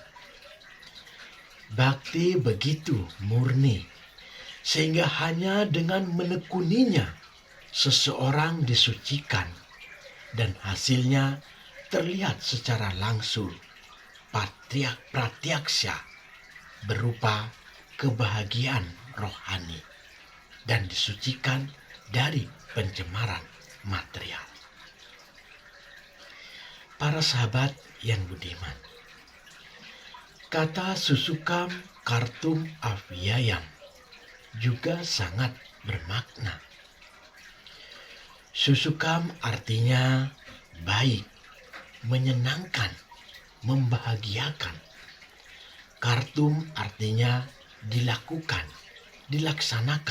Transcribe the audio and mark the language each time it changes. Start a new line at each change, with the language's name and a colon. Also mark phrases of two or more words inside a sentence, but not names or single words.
Indonesian: Bakti begitu murni, sehingga hanya dengan menekuninya seseorang disucikan, dan hasilnya terlihat secara langsung, pratyaksha, berupa kebahagiaan rohani, dan disucikan dari pencemaran material. Para sahabat yang budiman, kata
Sanskrit: सुसुखं कर्तुम् अव्ययम्
Indonesian: juga sangat bermakna. Susukam artinya baik, menyenangkan, membahagiakan. Kartum artinya dilakukan, dilaksanakan.